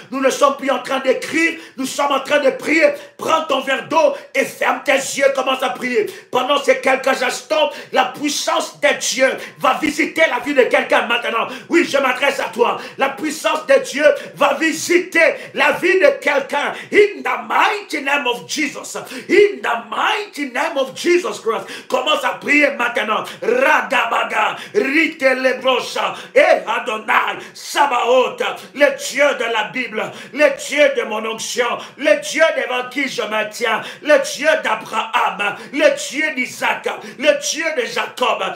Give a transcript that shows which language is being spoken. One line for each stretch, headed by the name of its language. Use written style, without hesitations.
French: Nous ne sommes plus en train d'écrire, nous sommes en train de prier. Prends ton verre d'eau et ferme tes yeux, commence à prier. Pendant ces quelques instants, la puissance de Dieu va visiter la vie de quelqu'un maintenant. Oui, je m'adresse à toi. La puissance de Dieu va visiter la vie de quelqu'un.
English: In the mighty name of Jesus. In the mighty name of Jesus Christ.
French: Commence à prier maintenant. Ragabaga, Ritelebrocha, et Adonai, Sabaoth, le Dieu de la Bible, le Dieu de mon onction, le Dieu devant qui je me tiens, le Dieu d'Abraham, le Dieu d'Isaac, le Dieu de Jacob.